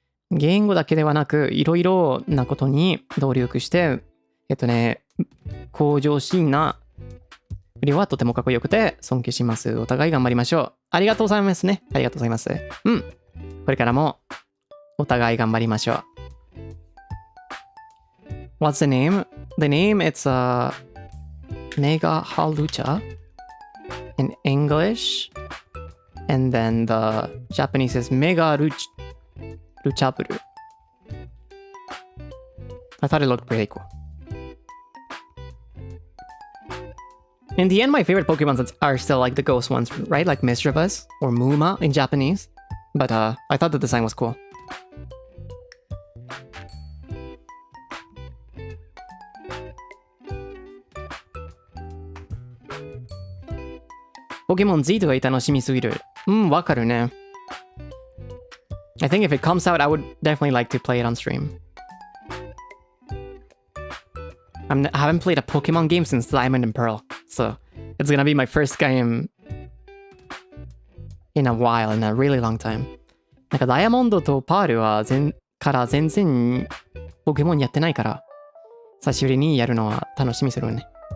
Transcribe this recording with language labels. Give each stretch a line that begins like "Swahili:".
Japanese: 言語だけではなく、いろいろなことに努力して、向上心なフリオはとてもかっこよくて尊敬します。お互い頑張りましょう。ありがとうございますね。ありがとうございます。うん。これからもお互い頑張りましょう。
English: What's the name? The name, it's Mega Hawlucha in English. And then the Japanese is Mega Luchaburu. I thought it looked pretty cool. In the end, my favorite Pokemon are still like the ghost ones, right? Like Misdreavus or Muma in Japanese. But I thought the design was cool.
Japanese: Pokemon Z が楽しみすぎる。わかるね。
English: I think if it comes out, I would definitely like to play it on stream. I haven't played a Pokemon game since Diamond and Pearl, so it's gonna be my first game in a while, in a really long time.
Japanese: なんかダイヤモンドとパールはから全然ポケモンやってないから、久しぶりにやるのは楽しみするね。